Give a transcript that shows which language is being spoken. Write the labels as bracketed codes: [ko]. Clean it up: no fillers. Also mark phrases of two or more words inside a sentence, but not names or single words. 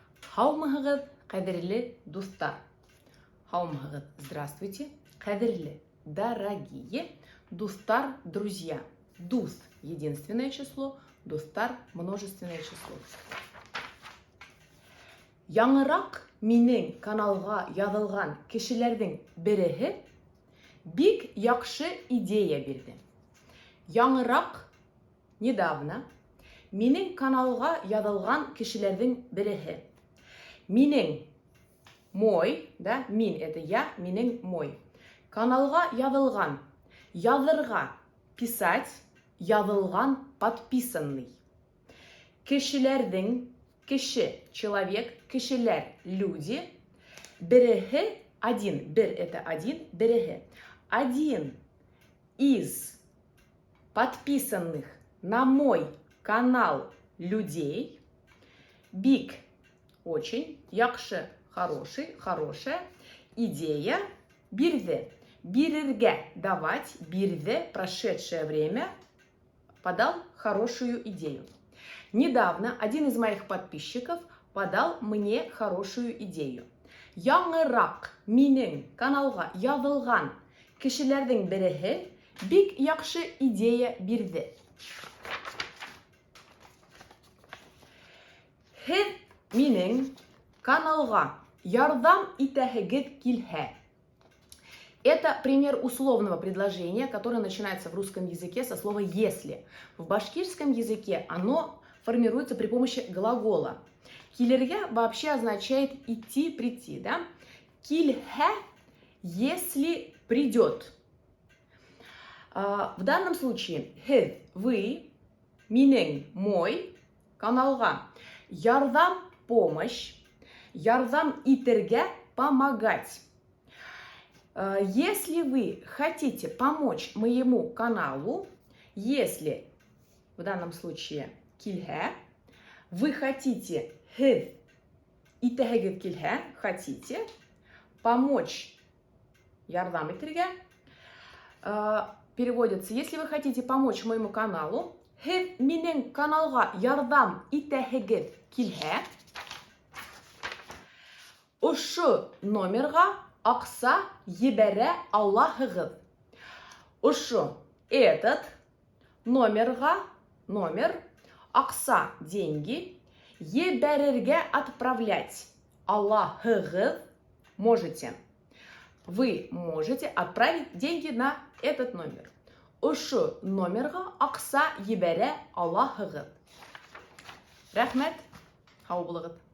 [ba] Хаумыгыз, кадерле достар. Хаумыгыз, здравствуйте, кадерле, [ru] дорогие достар, друзья. Дус – единственное число, достар – множественное число. [ba] Яңырақ минең каналга язылган кешеләрнең береһе бик яхшы идея бирде. Яңырақ, недавно, минең каналга язылган кешеләрнең береһе. [ru] Минең, мой, да, мин это я, минең мой. [ba] Каналга язылган, язырга, писать, язылган, подписанный. Кешеләрнең, кеше, [ru] человек, кешеләр, люди. [ba] Береһе, один, бер [ru] это один, [ba] береһе. [ru] Один из подписанных на мой канал людей. Бик, очень, яхшы, хороший, хорошая, [ba] идея, бирде, бирерге, [ru] давать, бирде, прошедшее время, подал хорошую идею. Недавно один из моих подписчиков подал мне хорошую идею. [ba] Яңырақ минең каналга язылган кешеләрнең береһе бик яхшы идея бирде. Һез минең каналга ярдәм итәһегез килһә. [ru] Это пример условного предложения, которое начинается в русском языке со слова «если». В башкирском языке оно формируется при помощи глагола. Килерге вообще означает идти, прийти, да? Кильхе, если придет. В данном случае һез, вы, минең, мой, [ba] каналга, ярдәм, помощь, ярдәм итәргә, [ru] помогать. Если вы хотите помочь моему каналу, если в данном [ba] случае килһә, [ru] вы хотите [ba] һез, итәһегез килһә, [ru] хотите помочь, [ba] ярдәм итәргә, [ru] переводится, если вы хотите помочь моему каналу, [ba] һез минең каналга ярдәм итәһегез килһә, ошо номерга акса ебәрә алаһығыз. Ошо, [ru] этот номерга, номер, акса, деньги, ебәрергә, отправлять. [ba] Алаһығыз, можете. [ru] Вы можете отправить деньги на этот номер. [ba] Ошо номерга акса ебәрә алаһығыз. Рәхмәт, һау булыгыз.